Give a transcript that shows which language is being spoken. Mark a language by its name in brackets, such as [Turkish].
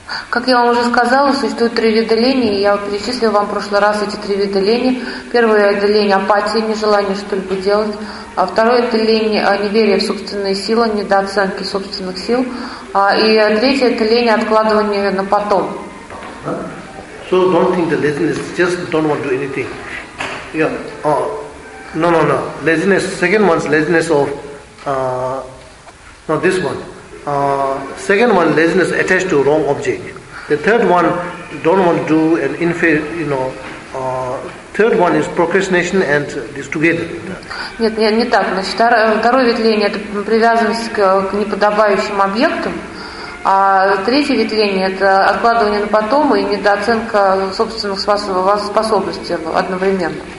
[Russian] Как я вам уже сказала, существует три вида лени, и я перечислила вам в прошлый раз эти три вида лени. Первое – это лень апатии, нежелание что-либо делать. А второе – это лень неверия в собственные силы, недооценки собственных сил. И третье – это лень откладывания на потом. [English] So don't think that laziness, just don't want to do anything. Yeah. No. Laziness, second one's laziness of, not this one. Second one, laziness attached to wrong object. The third one, don't want to do an inferior, you know. Third one is procrastination and this together. [Russian] Нет, не так. Значит, второе вид лени – это привязанность к неподобающим объектам, а третье вид лени – это откладывание на потом и недооценка собственных способностей одновременно.